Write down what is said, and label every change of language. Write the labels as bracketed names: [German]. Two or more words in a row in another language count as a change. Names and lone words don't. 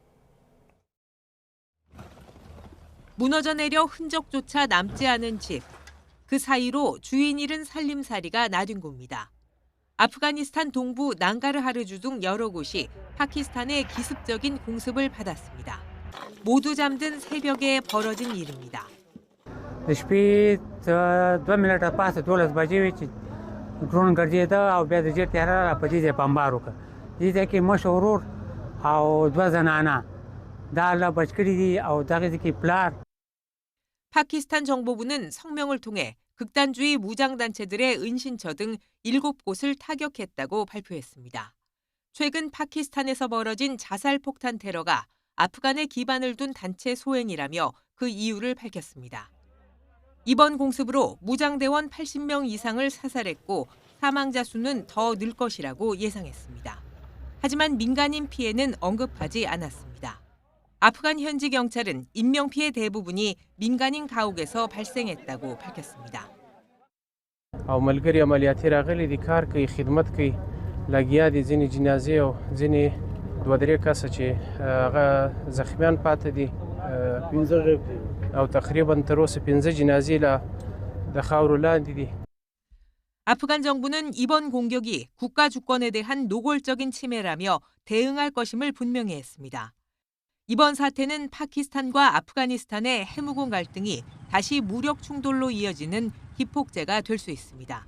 [Korean] 무너져 내려 흔적조차 남지 않은 집. 그 사이로 주인 잃은 살림살이가 나뉜 곳입니다. 아프가니스탄 동부 낭가르하르주 등 여러 곳이 파키스탄의 기습적인 공습을 받았습니다. 모두 잠든 새벽에 벌어진 일입니다. [Pashto] شپې 2 منټه پاسه 12 بجې وې چې ډرون ګرځېده او بیا د جیر تیاره په دې ځای بمبار وکړ. دې ځای کې مشر ورور او 2 زنانه دا الله بچ کړي دي او دغه ځای کې پلار. [Korean] 파키스탄 정보부는 성명을 통해 극단주의 무장단체들의 은신처 등 7곳을 타격했다고 발표했습니다. 최근 파키스탄에서 벌어진 자살폭탄 테러가 아프간에 기반을 둔 단체 소행이라며 그 이유를 밝혔습니다. 이번 공습으로 무장대원 80명 이상을 사살했고 사망자 수는 더 늘 것이라고 예상했습니다. 하지만 민간인 피해는 언급하지 않았습니다. 아프간 현지 경찰은 인명피해 대부분이 민간인 가옥에서 발생했다고 밝혔습니다. [Pashto] او ملګری عملیاتي راغلي دي کار کوي خدمت کوي لګیا دي ځینې جنازې او ځینې 2-3 کسه چې هغه زخمیان پاتې دي او تقریبا تر اوسه 15 جنازې لا د خاورو لاندې دي. [Korean] 아프간 정부는 이번 공격이 국가 주권에 대한 노골적인 침해라며 대응할 것임을 분명히 했습니다. 이번 사태는 파키스탄과 아프가니스탄의 해무공 갈등이 다시 무력 충돌로 이어지는 기폭제가 될 수 있습니다.